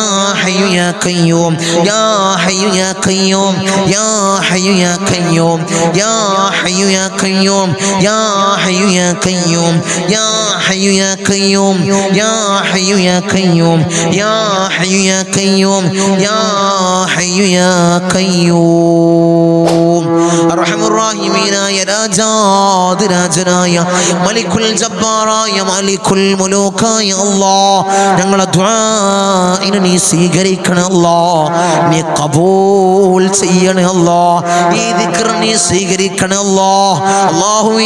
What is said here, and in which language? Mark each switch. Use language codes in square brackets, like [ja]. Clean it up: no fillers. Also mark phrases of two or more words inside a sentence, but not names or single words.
[ar] حي يا قيوم يا حي يا قيوم يا حي يا قيوم يا حي يا قيوم يا حي يا قيوم يا حي يا قيوم يا حي يا قيوم يا حي يا قيوم يا حي يا قيوم أرحم الراحمين يا [ml] രാജാതിരാജനായ [ar] ملك الجبار ملك الملوك [ml] അല്ലാഹ് ഞങ്ങളുടെ ദുആഇനെ നീ സ്വീകരിക്കണേ അല്ലാഹ് നീ ഖബൂൽ ചെയ്യണേ അല്ലാഹ് ഈ ദിക്ർ നീ സ്വീകരിക്കണേ അല്ലാഹ് അല്ലാഹു ഈ